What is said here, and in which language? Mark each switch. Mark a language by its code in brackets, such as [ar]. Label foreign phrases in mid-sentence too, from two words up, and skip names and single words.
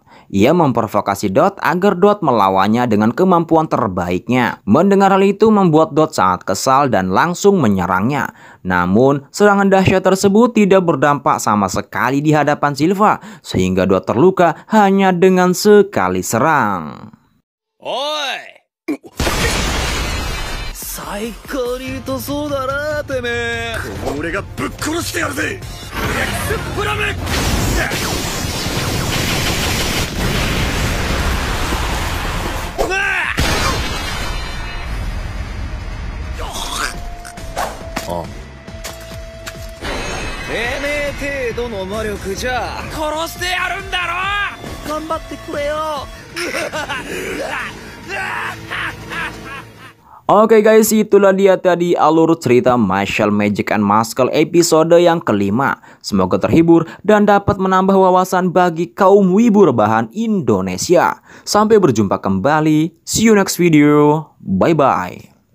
[id] Ia memprovokasi Dot agar Dot melawannya dengan kemampuan terbaiknya. Mendengar hal itu membuat Dot sangat kesal dan langsung menyerangnya. Namun serangan dahsyat tersebut tidak berdampak sama sekali di hadapan Silva, sehingga Dot terluka hanya dengan sekali serang. [ja] Oi! 最高に痛そうだなてめえ。この俺がぶっ殺してやるぜ。エクスプラメ。てめえ程度の魔力じゃ殺してやるんだろ。頑張ってくれよ。 [id] Oke guys, itulah dia tadi alur cerita Martial Magic and Muscle episode yang kelima. Semoga terhibur dan dapat menambah wawasan bagi kaum wibu rebahan Indonesia. Sampai berjumpa kembali. [en] See you next video. Bye bye.